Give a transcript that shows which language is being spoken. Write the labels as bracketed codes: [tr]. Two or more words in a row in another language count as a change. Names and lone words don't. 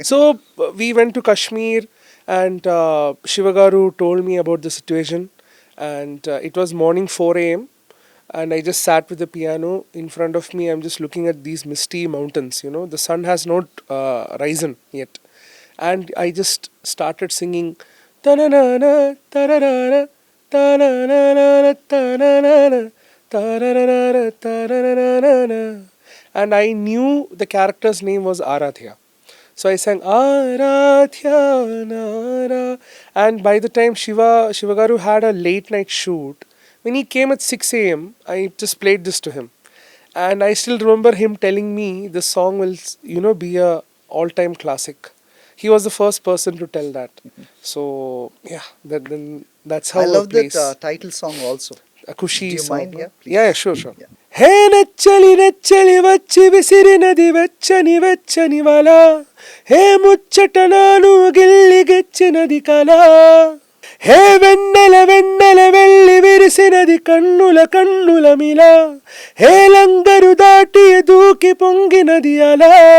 [en] So we went to Kashmir, and Shivagaru told me about the situation, and it was morning 4 a.m. and I just sat with the piano in front of me. I'm just looking at these misty mountains. The sun has not risen yet, and I just started singing. Ta-na-na-na, ta-ra-ra-ra, ta-na-na-na, ta-na-na-na, ta-ra-ra-ra, ta-ra-ra-ra-ra. And I knew the character's name was Arathya. So I sang Arathya Nara. And by the time Shivagaru had a late night shoot, when he came at 6 a.m., I just played this to him. And I still remember him telling me the song will, be a all-time classic. He was the first person to tell that. So yeah, then that's how I love a place, that title song also. a Kushi Do you song. mind? Yeah, please. Yeah, sure. Yeah. [te] హే నచ్చలి నచ్చలి వచ్చి విసిరినది వెచ్చని వెచ్చని వల, హే ముచ్చట నాను గిల్లి గెచ్చినది కల, హే వెన్నెల వెన్నెల వెళ్ళి విరిసినది కన్నుల కన్నుల మిల, హే లంగరు దాటి దూకి పొంగినది అలా,